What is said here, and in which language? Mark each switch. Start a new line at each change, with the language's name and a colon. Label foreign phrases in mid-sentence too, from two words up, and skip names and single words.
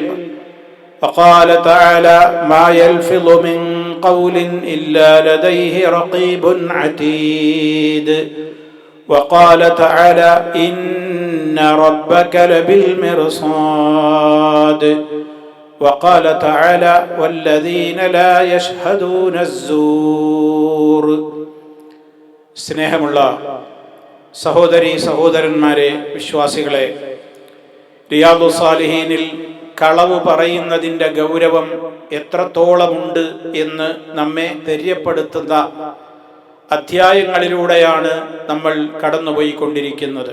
Arabic: وقال تعالى: ما يلفظ من قول إلا لديه رقيب عتيد. وقال تعالى: إن ربك لبالمرصاد. وقال تعالى: والذين لا يشهدون الزور.
Malayalam: സ്നേഹമുള്ള സഹോദരീ സഹോദരന്മാരെ, വിശ്വാസികളെ, റിയാദു സാലിഹീനിൽ കളവ് പറയുന്നതിൻ്റെ ഗൗരവം എത്രത്തോളമുണ്ട് എന്ന് നമ്മെ തെര്യപ്പെടുത്തുന്ന അധ്യായങ്ങളിലൂടെയാണ് നമ്മൾ കടന്നുപോയിക്കൊണ്ടിരിക്കുന്നത്.